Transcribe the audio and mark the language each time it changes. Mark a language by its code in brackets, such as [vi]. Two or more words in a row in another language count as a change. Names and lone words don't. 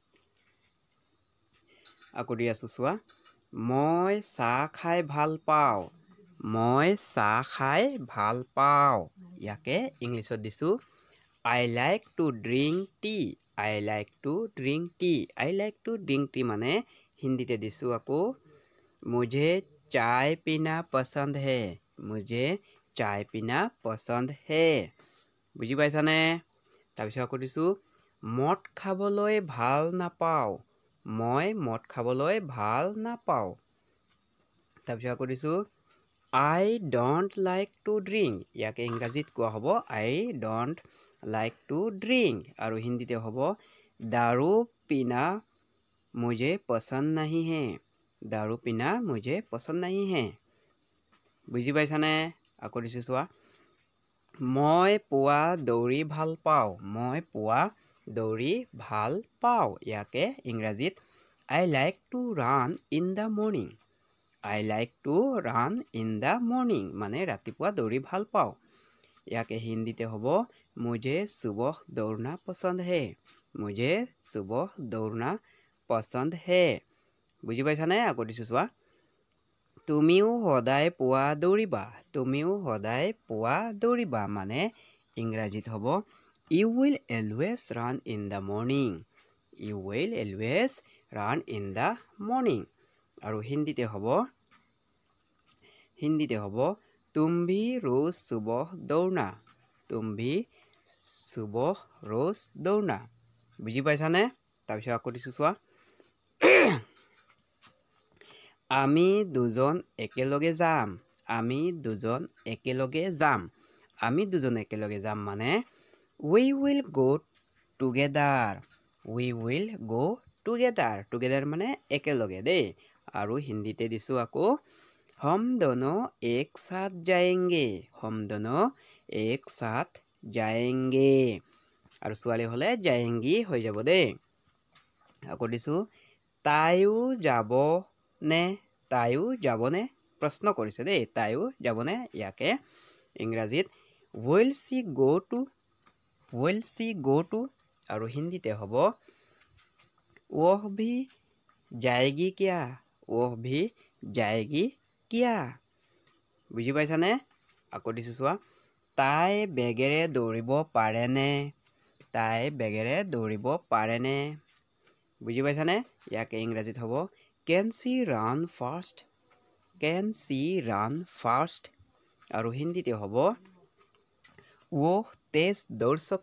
[as] আকৌ দি আছোঁ চোৱা মই চাহ খাই ভাল পাওঁ মই চাহ খাই ভাল পাওঁ ইয়াকে ইংলিছত দিছোঁ [en] I like to drink tea I like to drink tea I like to drink tea [as] মানে হিন্দীতে দিছোঁ আকৌ [hi] मुझे चाय पीना पसंद है मुझे चाय पीना पसंद है [as] বুজি পাইছানে তাৰপিছত আকৌ দিছোঁ মদ খাবলৈ ভাল নাপাওঁ মই মদ খাবলৈ ভাল নাপাওঁ তাৰপিছত আকৌ দিছোঁ [en] I don't like to drink [as] ইয়াকে ইংৰাজীত কোৱা হ'ব [en] I don't like to drink [as] আৰু হিন্দীতে হ'ব [hi] दारू पीना मुझे पसंद नहीं है दारू पीना मुझे पसंद नहीं है [as] বুজি পাইছানে আকৌ দিছোঁ চোৱা মই পুৱা দৌৰি ভাল পাওঁ মই পুৱা দৌৰি ভাল পাওঁ ইয়াকে ইংৰাজীত [en] I like to run in the morning I like to run in the morning [as] মানে ৰাতিপুৱা দৌৰি ভাল পাওঁ ইয়াকে হিন্দীতে হ'ব [hi] मुझे सुबह दौड़ना पसंद है मुझे सुबह दौड़ना पसंद है [as] বুজি পাইছানে আকৌ দিছোঁ চোৱা তুমিও সদায় পুৱা দৌৰিবা তুমিও সদায় পুৱা দৌৰিবা মানে ইংৰাজীত হ'ব [en] you will always run in the morning you will always run in the morning [as] আৰু হিন্দীতে [hi] হ'ব तुम भी रोज सुबह दौड़ना तुम भी सुबह रोज दौड़ना [as] বুজি পাইছানে তাৰপিছত আকৌ দিছোঁ চোৱা আমি দুজন একেলগে যাম আমি দুজন একেলগে যাম মানে [en] we will go together [as] মানে একেলগে দেই আৰু হিন্দীতে দিছোঁ আকৌ [hi] हम दोनों एक साथ जाएंगे [as] আৰু ছোৱালী হ'লে जाएंगी হৈ যাব দেই আকৌ দিছোঁ তাইও যাবনে প্ৰশ্ন কৰিছে দেই তাইও যাবনে ইয়াকে ইংৰাজীত [en] will she go to [as] আৰু হিন্দীতে হ'ব [hi] वह भी जाएगी [as] क्या বুজি পাইছানে আকৌ দিছোঁ চোৱা তাই বেগেৰে দৌৰিব পাৰেনে বুজি পাইছানে ইয়াকে ইংৰাজীত হ'ব [en] can she run fast [as] আৰু হিন্দীতে হ'ব [hi] वो तेज दौड़